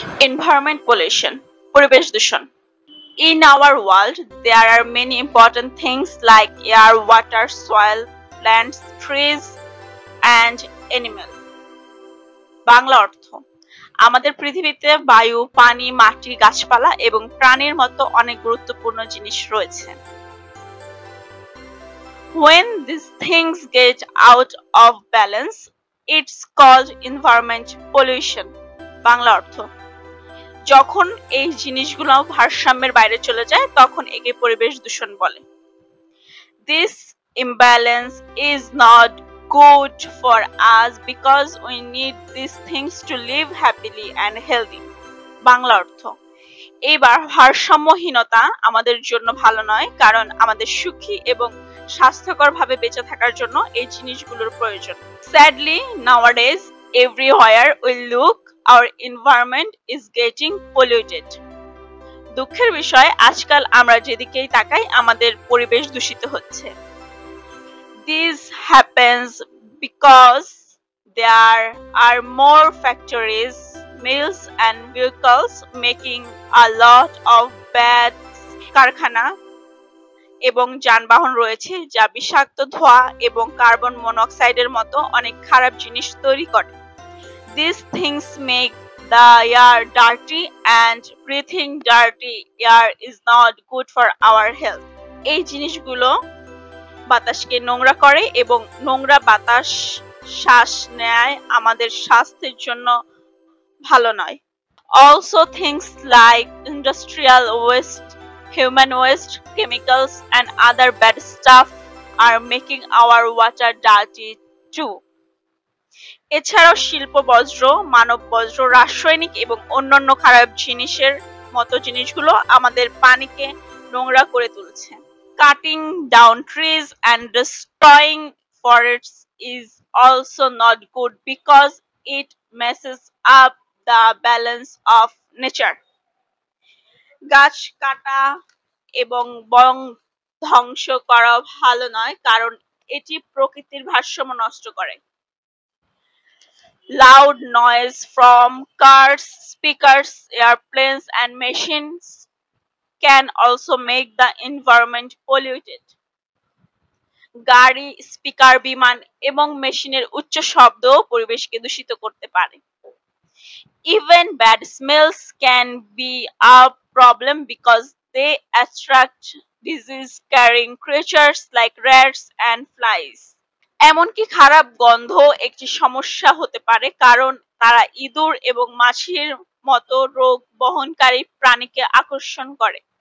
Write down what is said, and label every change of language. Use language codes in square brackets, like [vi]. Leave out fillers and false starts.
[en] Environment pollution, [bn] পরিবেশ দূষণ. [en] In our world, there are many important things like air, water, soil, plants, trees, and animals. [bn] Bangla অর্থ: আমাদের পৃথিবীতে বায়ু, পানি, মাটি, গাছপালা এবং প্রাণীর মতো অনেক গুরুত্বপূর্ণ জিনিস রয়েছে. [en] When these things get out of balance, it's called environment pollution. [bn] Bangla অর্থ: যখন এই জিনিসগুলো ভারসাম্যের বাইরে চলে যায় তখন একে পরিবেশ দূষণ বলে. [en] This imbalance is not good for us because we need these things to live happily and healthy. [bn] Bangla অর্থ: এই ভারসাম্যহীনতা আমাদের জন্য ভালো নয়, কারণ আমাদের সুখী এবং স্বাস্থ্যকরভাবে বেঁচে থাকার জন্য এই জিনিসগুলোর প্রয়োজন. [en] Sadly, nowadays, everywhere we look, our environment is getting polluted. [bn] দুঃখের বিষয়, আজকাল আমরা যেদিকেই তাকাই আমাদের পরিবেশ দূষিত হচ্ছে. [en] This happens because there are more factories, mills and vehicles making a lot of bad [bn] কারখানা এবং যানবাহন রয়েছে যা বিষাক্ত ধোঁয়া এবং কার্বন মনোক্সাইডের মতো অনেক খারাপ জিনিস তৈরি করে. [en] These things make the air dirty, and breathing dirty air is not good for our health. [bn] এই জিনিসগুলো বাতাসকে নোংরা করে এবং নোংরা বাতাস শ্বাস নেয় আমাদের স্বাস্থ্যের জন্য ভালো নয়. [en] Also, things like industrial waste, human waste, chemicals and other bad stuff are making our water dirty too. [bn] এছাড়াও শিল্প বজ্র, মানব বজ্র, রাসায়নিক এবং অন্যান্য খারাপ জিনিসের মতো জিনিসগুলো আমাদের পানিকে নোংরা করে তুলছে. [en] Cutting down trees and destroying forests is also not good because it messes up the balance of nature. [bn] গাছ কাটা এবং বন ধ্বংস করা ভালো নয়, কারণ এটি প্রকৃতির ভারসাম্য নষ্ট করে. [en] Loud noise from cars, speakers, airplanes and machines can also make the environment polluted. [bn] গাড়ি, স্পিকার, বিমান এবং মেশিনের উচ্চ শব্দ পরিবেশকে দূষিত করতে পারে. [en] Even bad smells can be a problem because they attract disease-carrying creatures like rats and flies. [bn] এমনকি খারাপ গন্ধ একটি সমস্যা হতে পারে, কারণ তারা ইঁদুর এবং মাছির মতো রোগ বহনকারী প্রাণীকে আকর্ষণ করে.